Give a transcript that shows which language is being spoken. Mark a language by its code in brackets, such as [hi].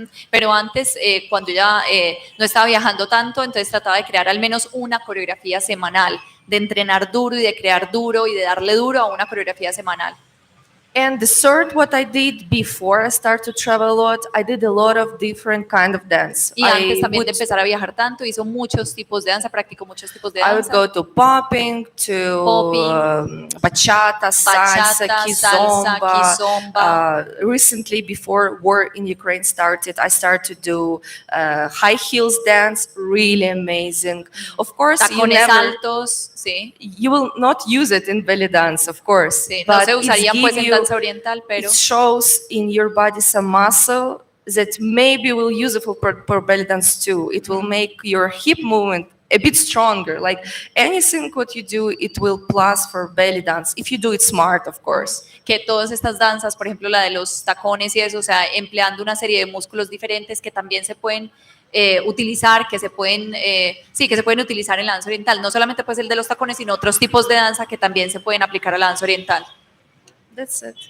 [es] Pero antes, cuando ella no estaba viajando tanto, entonces trataba de crear al menos una coreografía semanal, de entrenar duro y de crear duro y de darle duro a una coreografía semanal. [en] And the third, what I did before I started to travel a lot, I did a lot of different kind of dance. [es] Y antes también de empezar a viajar tanto, hizo muchos tipos de danza, practicó muchos tipos de danza. [en] I would go to popping, to bachata, salsa, kizomba. Recently, before war in Ukraine started, I started to do high heels dance, really amazing. Of course, [es] tacones altos, sí. [en] You will not use it in belly dance, of course. [es] Sí, no se usarían pues en danza oriental, pero [en] it shows in your body some muscle that maybe will useful for belly dance too. It will make your hip movement a bit stronger. Like anything what you do, it will plus for belly dance if you do it smart, of course. [es] Que todas estas danzas, por ejemplo la de los tacones y eso, o sea, empleando una serie de músculos diferentes que también se pueden utilizar, que se pueden utilizar en la danza oriental, no solamente pues el de los tacones, sino otros tipos de danza que también se pueden aplicar a la danza oriental. [en] That's it.